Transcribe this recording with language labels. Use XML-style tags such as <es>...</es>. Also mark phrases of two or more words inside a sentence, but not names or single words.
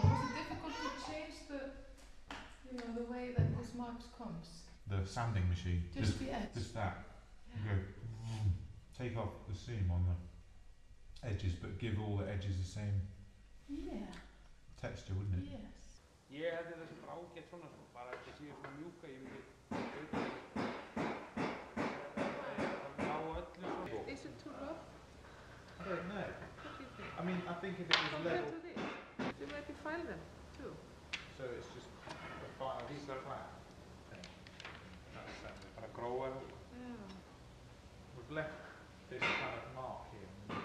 <en>Was it difficult to change the way that this marks comes? The sanding machine. Just the edge. Just that. You go, take off the seam on the edges, but give all the edges the same texture, wouldn't it? Yes.</en> <is>Ég held þetta sem bara ágætt svona, bara að þetta séu svona mjúka, ég myndi á öllu svona.</is> <en>Is it too rough? I don't know. What do you think? I mean, I think if it was Compared level... to this, you maybe file them too. So it's just the file, these are flat. That's</en> <is>Bara gróa.</is> <en>Yeah. We've left this kind of mark here.</en>